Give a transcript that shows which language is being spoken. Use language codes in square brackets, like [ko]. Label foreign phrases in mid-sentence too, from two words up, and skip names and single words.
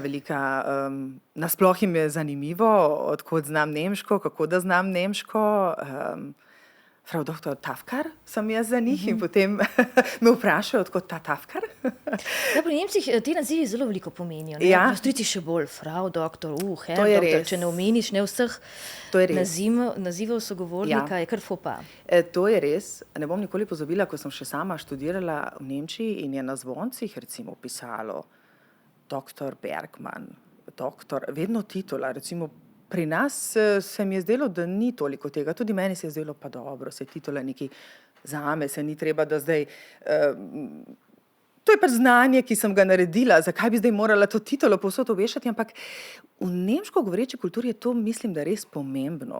[sl] Nasploh jim je zanimivo, odkot znam nemško, kako da znam nemško. [de] Frau doktor [sl] Tafkar sem jaz za njih in potem me vprašajo, odkot ta Tafkar. Ja, pri Nemcih ti nazivi zelo veliko pomenijo. Ne? Ja. Pri Avstrijci še bolj, [de] frau doktor, herr [sl] To je doktor, res. če ne omeniš ne vseh To je res. nazivov sogovornika, je kar fopa. To je res. Ne bom nikoli pozabila, ko sem še sama študirala v Nemčiji in je na zvoncih recimo pisalo doktor Bergman, doktor, vedno titula, recimo pri nas se mi je zdelo, da ni toliko tega, tudi meni se je zdelo, pa dobro, se titula neki zame, se ni treba, da zdaj, to je pač znanje, ki sem ga naredila, zakaj bi zdaj morala to titulo povsod obešati, ampak v nemško govoreči kulturi je to, mislim, da res pomembno.